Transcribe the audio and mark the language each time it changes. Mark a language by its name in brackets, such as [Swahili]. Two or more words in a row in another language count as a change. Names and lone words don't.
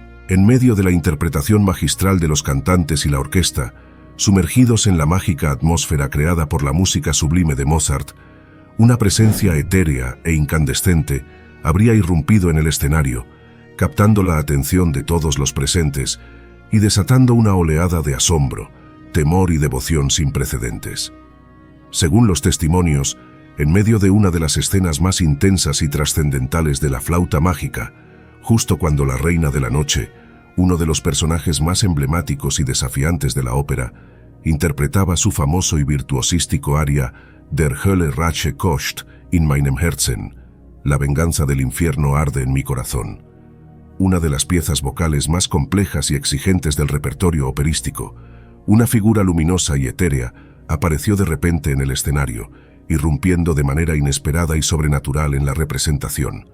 [Spanish] En medio de la interpretación magistral de los cantantes y la orquesta, sumergidos en la mágica atmósfera creada por la música sublime de Mozart, una presencia etérea e incandescente habría irrumpido en el escenario, captando la atención de todos los presentes y desatando una oleada de asombro, temor y devoción sin precedentes. Según los testimonios, en medio de una de las escenas más intensas y trascendentales de La Flauta Mágica, justo cuando la Reina de la Noche, uno de los personajes más emblemáticos y desafiantes de la ópera, interpretaba su famoso y virtuosístico aria [German] Der Hölle Rache kocht in meinem Herzen, [Spanish] La venganza del infierno arde en mi corazón, una de las piezas vocales más complejas y exigentes del repertorio operístico. Una figura luminosa y etérea apareció de repente en el escenario, irrumpiendo de manera inesperada y sobrenatural en la representación.